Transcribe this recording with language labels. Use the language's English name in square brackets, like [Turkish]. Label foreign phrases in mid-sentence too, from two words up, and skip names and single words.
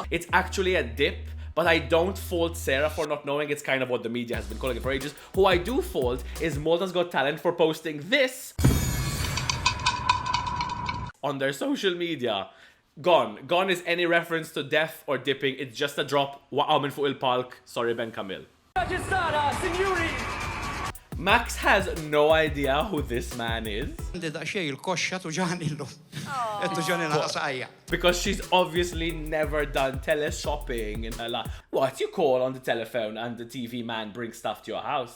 [English] It's actually a dip, but I don't fault Sarah for not knowing. It's kind of what the media has been calling it for ages. Who I do fault is Malta's Got Talent for posting this on their social media. Gone is any reference to death or dipping. It's just a drop. [Maltese] Wa'amin fuq il-palk. [English] Sorry, Ben Camille. Max has no idea who this man is. Because she's obviously never done tele-shopping in her life. What, you call on the telephone and the TV man brings stuff to your house?